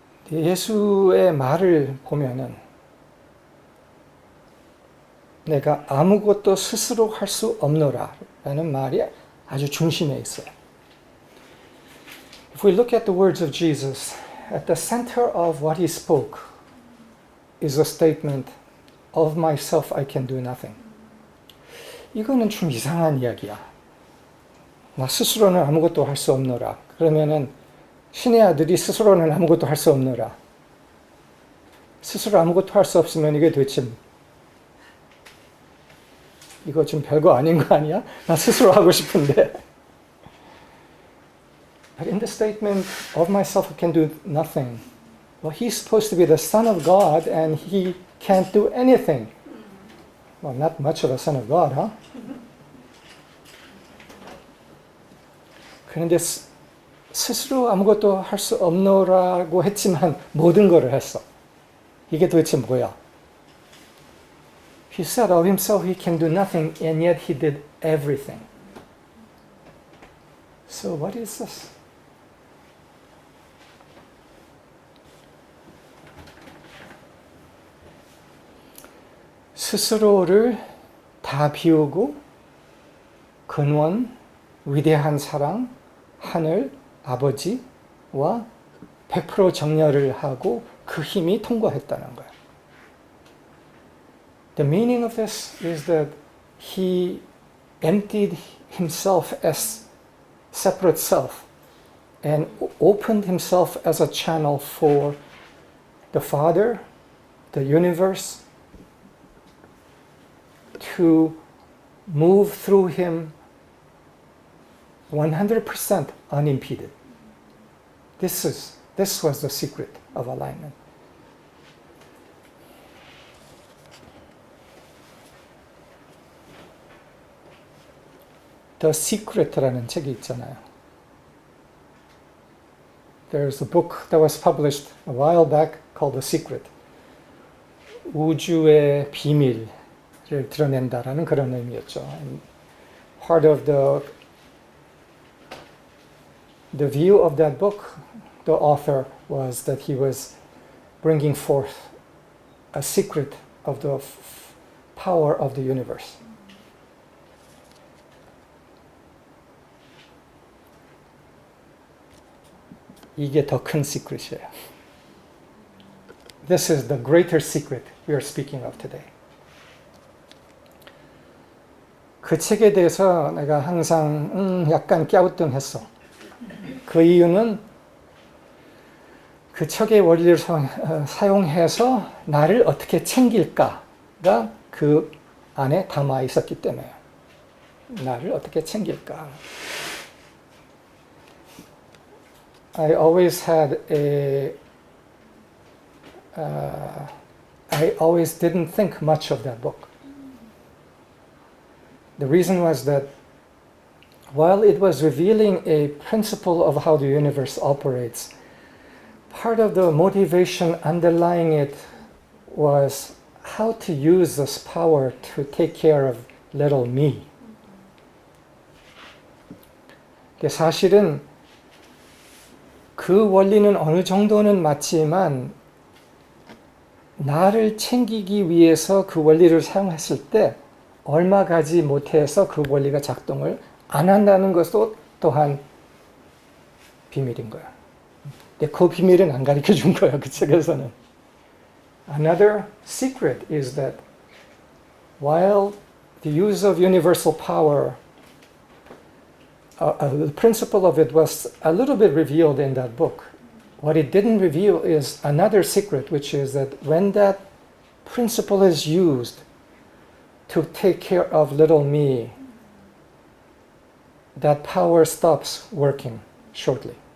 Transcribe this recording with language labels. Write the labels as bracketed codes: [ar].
[ko] 예수의 말을 보면은 내가 아무것도 스스로 할 수 없노라 라는 말이 아주 중심에 있어요. [en] If we look at the words of Jesus, at the center of what he spoke is a statement, of myself I can do nothing. [ko] 이거는 좀 이상한 이야기야. 나 스스로는 아무것도 할 수 없노라. 그러면은 신의 아들이 스스로는 아무것도 할 수 없노라. 스스로 아무것도 할 수 없으면 이게 도대체 이거 좀 별거 아닌 거 아니야? 나 스스로 하고 싶은데. [en] But in the statement, of myself I can do nothing. Well, he's supposed to be the Son of God and he can't do anything. Well, not much of a Son of God, huh? [ko] 그런데 스스로 아무것도 할 수 없노라고 했지만 모든 것을 했어. 이게 도대체 뭐야? [en] He said of himself he can do nothing and yet he did everything. So what is this? [ko] 스스로를 다 비우고 근원, 위대한 사랑, 하늘, 아버지와 100% 정렬을 하고 그 힘이 통과했다는 거예요. [en] The meaning of this is that he emptied himself as separate self and opened himself as a channel for the Father, the universe, to move through him 100% unimpeded. This was the secret of alignment. [ko] The Secret라는 책이 있잖아요. [en] There's a book that was published a while back called The Secret. [ko] 우주의 비밀을 드러낸다라는 그런 의미였죠. [en] And part of the view of that book, the author was that he was bringing forth a secret of the power of the universe. [ko] 이게 더 큰 secret이에요. [en] This is the greater secret we are speaking of today. [ko] 그 책에 대해서 내가 항상 약간 갸우뚱했어. 그 이유는 그 책의 원리를 사용해서 나를 어떻게 챙길까가 그 안에 담아 있었기 때문에 나를 어떻게 챙길까. [en] I always had I always didn't think much of that book. The reason was that while it was revealing a principle of how the universe operates, part of the motivation underlying it was how to use this power to take care of little me. [ko] 사실은 그 원리는 어느 정도는 맞지만 나를 챙기기 위해서 그 원리를 사용했을 때 얼마 가지 못해서 그 원리가 작동을 안 한다는 것도 또한 비밀인 거야. 근데 그 비밀은 안 가르쳐 준 거야, 그 책에서는. [en] Another secret is that while the use of universal power, the principle of it was a little bit revealed in that book. What it didn't reveal is another secret, which is that when that principle is used to take care of little me, that power stops working shortly.